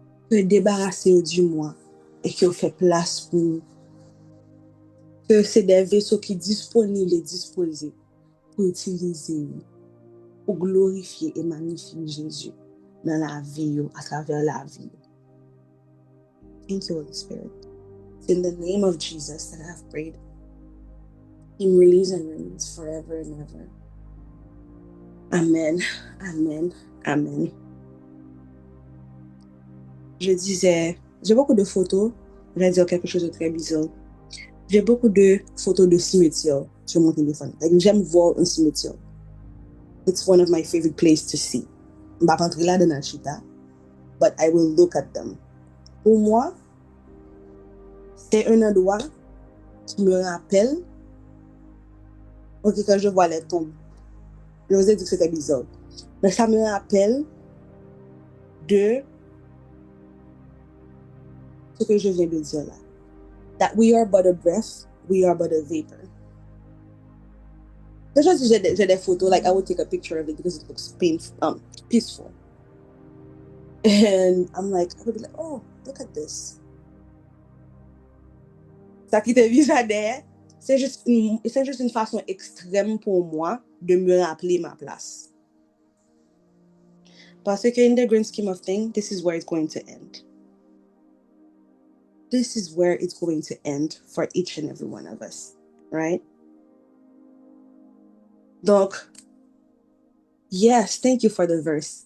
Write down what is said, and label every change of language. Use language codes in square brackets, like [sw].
[fr] Que débarrasser du moi et que vous fait place pour nous. Que c'est des vaisseaux qui sont disponibles et disposés pour utiliser, pour glorifier et magnifier Jésus dans la vie, à travers la vie. [en] Thank you, Holy Spirit. It's in the name of Jesus that I have prayed. Him release and reigns forever and ever. Amen, amen, amen. [fr] Je disais, j'ai beaucoup de photos, je vais dire quelque chose de très bizarre. J'ai beaucoup de photos de cimetières sur mon téléphone. J'aime voir un cimetière. [en] It's one of my favorite places to see. [fr] Je ne vais pas rentrer là dans Chita, [en] but I will look at them. [fr] Pour moi, c'est un endroit qui me rappelle, ok, quand je vois les tombes, je vous ai dit que c'était bizarre, mais ça me rappelle de ce que je viens de dire là. [en] That we are but a breath, we are but a vapor. [fr] Déjà, si j'ai des photos, [en] like I would take a picture of it because it looks peaceful. And I'm like, I would be like, oh, look at this. [fr] Ça qui te vise derrière, c'est juste une façon extrême pour moi de me rappeler ma place. Parce que [en] in the grand scheme of things, this is where it's going to end. This is where it's going to end for each and every one of us, right? Donc, yes, thank you for the verse.